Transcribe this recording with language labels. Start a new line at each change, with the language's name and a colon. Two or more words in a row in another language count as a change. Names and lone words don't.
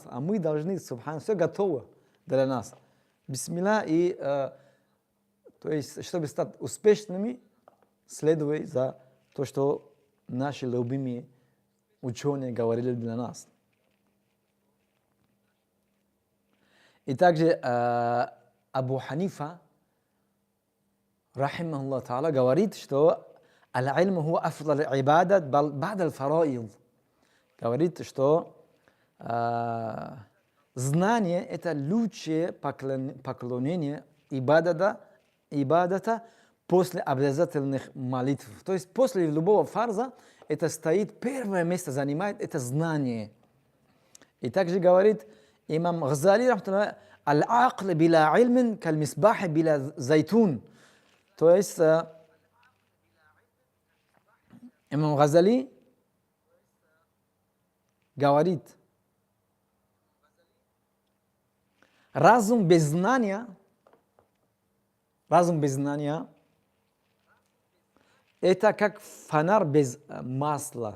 Russian: А мы должны, субханаллах, все готово для нас. Бисмилля, и то есть, чтобы стать успешными, следуя за то, что наши любимые ученые говорили для нас. И также Абу Ханифа,
Arabic: رحمه الله تعالى,
Russian: говорит, что
Arabic: العلم هو أفضل عبادة بعد الفرائض.
Russian: Говорит, что знание – это лучшее поклонение ибадата после обязательных молитв. То есть после любого фарза это стоит, первое место занимает это знание. И также говорит имам Газали,
Arabic: العقل بلا علم كالمصباح بلا زيت.
Russian: То есть имам Газали говорит, разум без знания это как фонарь без масла.